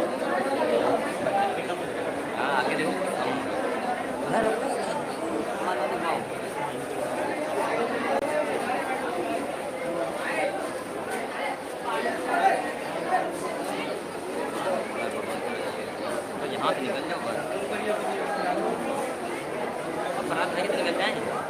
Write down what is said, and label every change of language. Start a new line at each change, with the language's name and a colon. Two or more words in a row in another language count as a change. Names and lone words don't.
Hindi: आगे देखो
Indonesian: mana tuh mau
Hindi: तो यहाँ से निकल जाओ बस अपराध नहीं तो निकल जाए